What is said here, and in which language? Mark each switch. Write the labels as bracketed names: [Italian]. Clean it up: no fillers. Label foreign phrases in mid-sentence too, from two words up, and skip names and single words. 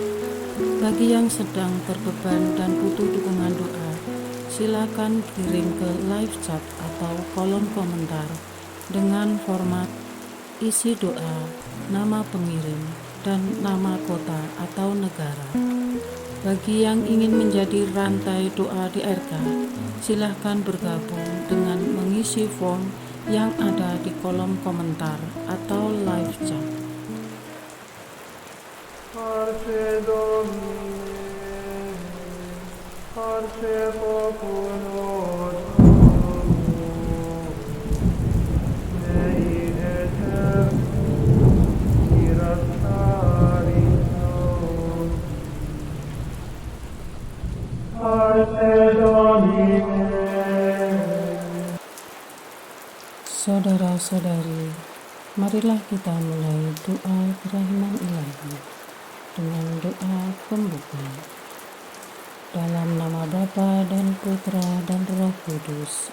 [Indonesian] Bagi yang sedang terbeban dan butuh dukungan doa, silakan kirim ke [English] live chat [Indonesian] atau kolom komentar dengan format isi doa, nama pengirim, dan nama kota atau negara. Bagi yang ingin menjadi rantai doa di RK, silakan bergabung dengan mengisi form yang ada di kolom komentar atau [English] live chat. [Latin] Parce Domine, parce populo tuo, Dei eternum, irastarito. Parce Domine. [Indonesian] Saudara-saudari, marilah kita mulai doa kerahiman ilahi dengan doa pembuka. Dalam nama Bapa dan Putra dan Roh Kudus.